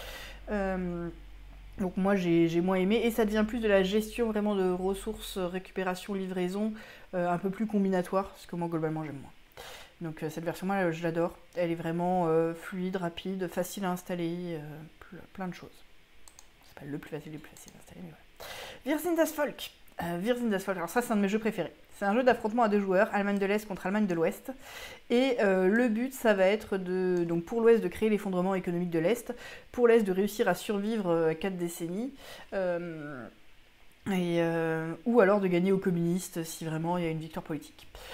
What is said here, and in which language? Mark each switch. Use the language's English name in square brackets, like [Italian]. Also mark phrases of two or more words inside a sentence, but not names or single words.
[French] Donc moi j'ai moins aimé, et ça devient plus de la gestion vraiment de ressources, récupération, livraison, un peu plus combinatoire, parce que moi globalement j'aime moins. Donc cette version-là je l'adore, elle est vraiment fluide, rapide, facile à installer, plein de choses. C'est pas le plus facile à installer, mais voilà. Wir's in das Volk. Wir's in das Volk, alors ça c'est un de mes jeux préférés. C'est un jeu d'affrontement à deux joueurs, Allemagne de l'Est contre Allemagne de l'Ouest. Et le but, ça va être donc pour l'Ouest de créer l'effondrement économique de l'Est, pour l'Est de réussir à survivre à 4 décennies, ou alors de gagner aux communistes si vraiment il y a une victoire politique.